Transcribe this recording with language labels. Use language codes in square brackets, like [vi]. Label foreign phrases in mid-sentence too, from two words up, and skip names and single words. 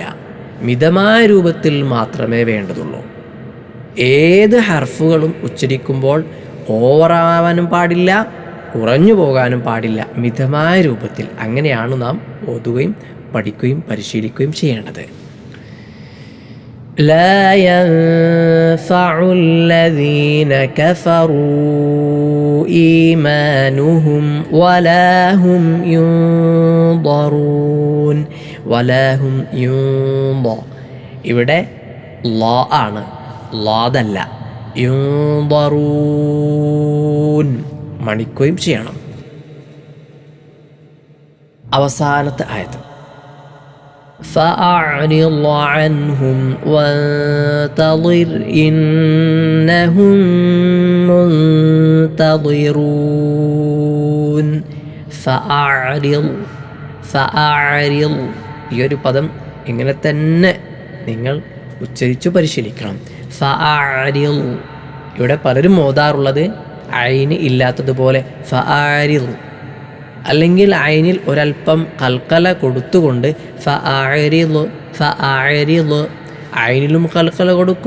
[ml] മിതമായ രൂപത്തിൽ മാത്രമേ വേണ്ടതുള്ളൂ. ഏത് ഹർഫുകളും ഉച്ചരിക്കുമ്പോൾ ഓവറാവാനും പാടില്ല, കുറഞ്ഞു പോകാനും പാടില്ല. മിതമായ രൂപത്തിൽ അങ്ങനെയാണ് നാം ഓതുകയും പഠിക്കുകയും പരിശീലിക്കുകയും ചെയ്യേണ്ടത്. [ar] لا ينفع الذين كفروا إيمانهم ولا هم ينظرون. ولا هم ينظر [ml] ഇവിടെ ലാ ആണ്, ലാദല്ല. യുൻദറൂൻ മണിക്കുകയും ചെയ്യണം. അവസാനത്തെ ആയത്ത് [ar] فأعرض عنهم وانتظر إنهم منتظرون. [ml] فأعرض ഈ ഒരു പദം ഇങ്ങനെ തന്നെ നിങ്ങൾ ഉച്ചരിച്ചു പരിശീലിക്കണം. ഫഅഅരിൽ ഇവിടെ പലരും ഓതാറുള്ളത് ഐന് ഇല്ലാത്തതുപോലെ ഫഅഅരിൽ, അല്ലെങ്കിൽ ഐനിൽ ഒരൽപ്പം കൽക്കല കൊടുത്തുകൊണ്ട് ഫഅഅരിൽ ഐനിലും കൽക്കല കൊടുക്കും.